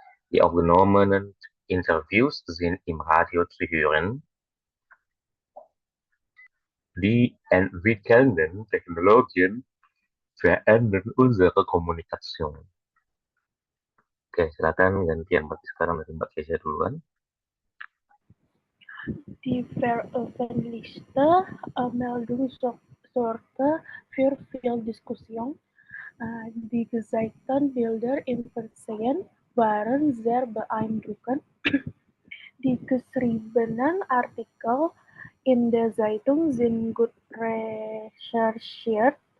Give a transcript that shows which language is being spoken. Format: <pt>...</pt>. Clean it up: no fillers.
<de>Die aufgenommenen Interviews sind im Radio zu hören. Die entwickelnden Technologien verändern unsere Kommunikation.</de> <id>Oke, silakan gantian berarti sekarang dari Mbak Kesia duluan.</id> <de>Die veröffentlichte Meldung sorgte für viel Diskussion. Die gezeigten Bilder im Fernsehen waren sehr beeindruckend. Die geschriebenen Artikel in der Zeitung sind gut recherchiert.</de>